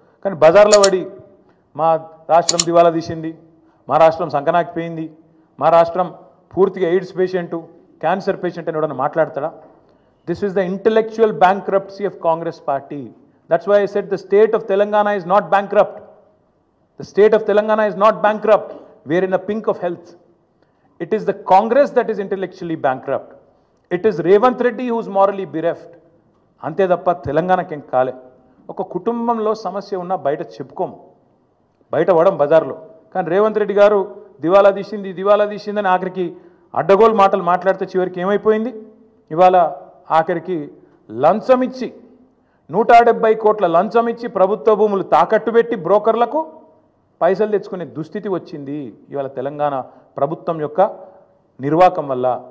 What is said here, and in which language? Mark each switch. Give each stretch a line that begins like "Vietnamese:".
Telugu: కానీ బజార్లో పడి మా రాష్ట్రం దివాలా తీసింది, మా రాష్ట్రం సంకనాకిపోయింది, మా రాష్ట్రం పూర్తిగా ఎయిడ్స్ పేషెంటు, క్యాన్సర్ పేషెంట్ అని ఎవడన్నా మాట్లాడతాడా?
English: This is the intellectual bankruptcy of Congress party. That's why I said the state of Telangana is not bankrupt. The state of Telangana is not bankrupt. We are in the pink of health. It is the Congress that is intellectually bankrupt. It is Revanth Reddy who is morally bereft.
Telugu: అంతే తప్ప తెలంగాణకేం కాలే. ఒక కుటుంబంలో సమస్య ఉన్నా బయట చెప్పుకోము, బయట పడం బజార్లో. కానీ రేవంత్ రెడ్డి గారు దివాలా తీసిందని ఆఖరికి అడ్డగోలు మాటలు మాట్లాడితే చివరికి ఏమైపోయింది? ఇవాళ ఆఖరికి లంచం ఇచ్చి 170 కోట్ల లంచం ఇచ్చి ప్రభుత్వ భూములు తాకట్టు పెట్టి బ్రోకర్లకు పైసలు తెచ్చుకునే దుస్థితి వచ్చింది ఇవాళ తెలంగాణ ప్రభుత్వం యొక్క నిర్వాకం వల్ల.